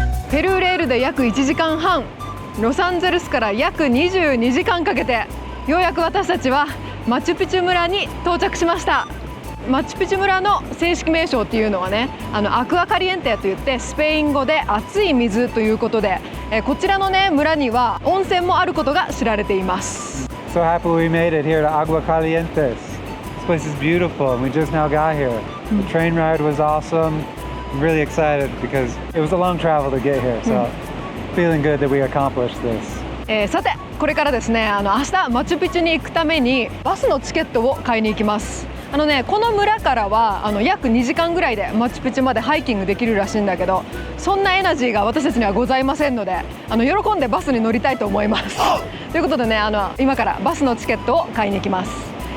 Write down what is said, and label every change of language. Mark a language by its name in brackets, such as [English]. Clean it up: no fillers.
[Japanese] ペルーレールで約1時間半、ロサンゼルスから約22時間かけてようやく私たちはマチュピチュ村に到着しました。マチュピチュ村の正式名称っていうのはね、アクアカリエンテといってスペイン語で熱い水ということで、こちらのね村には温泉もあることが知られています。 [English] So happy we made it here to Agua Calientes. This place is beautiful and we just now got here. The train ride was awesome. I'm really excited because it was a long travel to get here. So feeling good that we accomplished this. [Japanese] さてこれからですね、明日マチュピチュに行くためにバスのチケットを買いに行きます。この村からは約2時間ぐらいでマチュピチュまでハイキングできるらしいんだけど、そんなエナジーが私たちにはございませんので、喜んでバスに乗りたいと思いますということでね、今からバスのチケットを買いに行きます。